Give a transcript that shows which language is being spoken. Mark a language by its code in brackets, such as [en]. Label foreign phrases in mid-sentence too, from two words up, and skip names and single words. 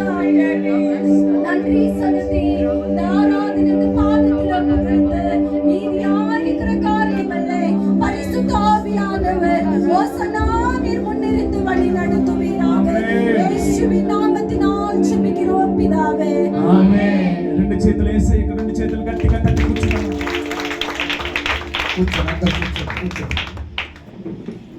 [ta] நன்றி செலுத்தி இந்த ஆராதனைக்கு பாதத்தில் அமர்ந்து மீதியாயிருக்கிற காரியங்களை பரிசுத்த ஆவியானவர் ஓசன்னா நீர் முன்னிருந்து வழி நடத்துவீராக. இயேசுவின் நாமத்தினால் ஜெபிக்கிறோம் பிதாவே. [te] ఆమేన్. రెండు చేతులు యేసయ్యకు రెండు చేతులు గట్టిగా తట్టి కూర్చోండి. కూర్చోండి.